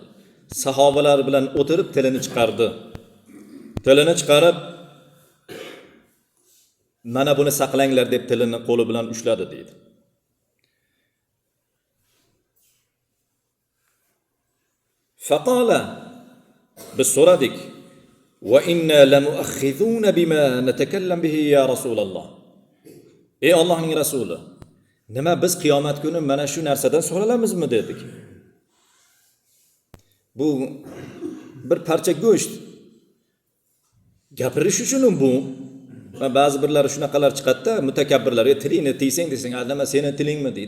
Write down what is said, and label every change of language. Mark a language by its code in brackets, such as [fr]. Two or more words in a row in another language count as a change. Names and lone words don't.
[uz] Sahobalar bilan o'tirib tilini chiqardi. Tilini chiqarib mana buni saqlanglar deb tilini qo'li bilan ushladi deydi. Faqala, biz so'radik. [ar] وإنا لمؤاخذون بما نتكلم به يا رسول الله. [uz] Ey Allohning rasuli, nima biz qiyomat kuni mana shu narsadan so'ralamizmi dedik. Bu bir parcha go'sht. Gapirish uchun bu. Va ba'zi birlari shunaqalar chiqadi-da, mutakabbirlar, tilingni tiysang desang, "Nima seni tilingmi?"